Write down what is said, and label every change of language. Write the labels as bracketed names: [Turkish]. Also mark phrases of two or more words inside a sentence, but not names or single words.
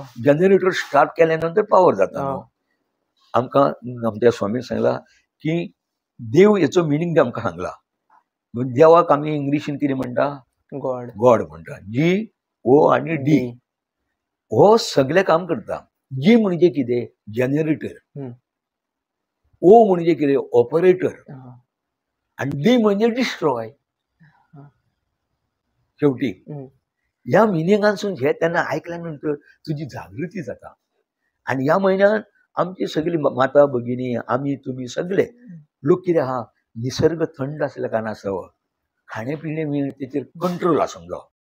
[English] generator start [Konkani] केल्या नंतर पावर जाता न्हू. आमकां आमच्या स्वामीन सांगला की देव हेचो मिनींग आमकां सांगला. देवाक आमी इंग्लिशीन कितें म्हणटा? गॉड म्हणटा. G-O आणि D हो सगळे काम करता. G म्हणजे कितें? जनरेटर. O म्हणजे कितें? ऑपरेटर. आणि D म्हणजे डिस्ट्रॉय. शेवटी ह्या मिनिंगांसून हे त्यांना ऐकल्यानंतर तुझी जागृती जाता. आणि ह्या महिन्यात आमची सगळी माता भगिनी आम्ही तुम्ही सगळे लोक कितें आहा, निसर्ग थंड असल्या कारणास्तव खाणे पिणे तेचेर कंट्रोल आसूंक जाय.